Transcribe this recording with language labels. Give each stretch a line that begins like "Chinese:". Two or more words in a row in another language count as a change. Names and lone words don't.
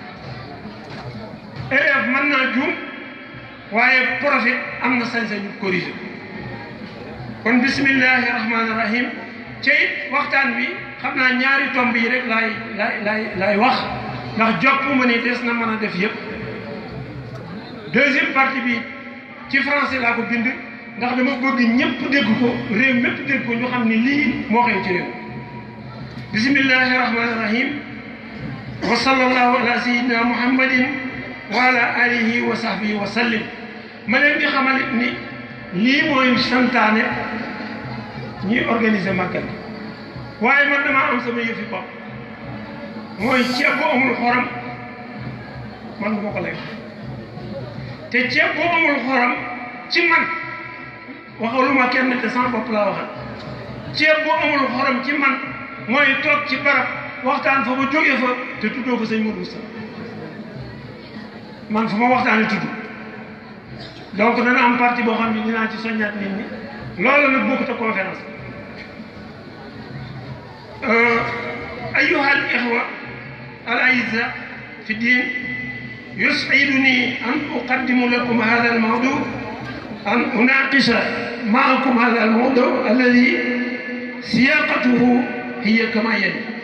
Wolof: élève mën naa juum waaye prophète am na sañ-sañu corriger kon
Arabic: بسم الله الرحمن الرحيم
Wolof: ci waxtaan wi xam naa ñaari tomb yi rek laay wax ndax jopp ma ni des na mën a def yëpp
French: deuxième partie
Wolof: bi ci français laa ko bind ndax dama bëgg ñëpp dégg ko réew mépp dégg ko ñu xam ni lii moo xew ci
Arabic: réew بسم الله الرحمن الرحيم وصلى الله على سيدنا محمد وعلى آله وصحبه وسلم
Wolof: ma leen di xamal ni lii mooy santaane ñuy organiser màggal waaye man damaa am sama yëfi bopp mooy ceeb bu amul xorom man du ma ko lekk te ceeb bu amul xorom ci man waxaluma kenn te sama bopp laa waxal ceeb bu amul xorom ci man mooy toog ci barab waxtaan fa ba jógee fa te tuddoo fa sëñ Modou Sa man fa ma waxtaanee tudd donc dana am partie boo xam ne dinaa ci soññaat nit ñi loolu nag bokkut a conférence
Arabic: أيها الإخوة الأعزاء في الدين يسعدني أن أقدم لكم هذا الموضوع أن أناقش معكم هذا الموضوع الذي سياقته هي كما يلي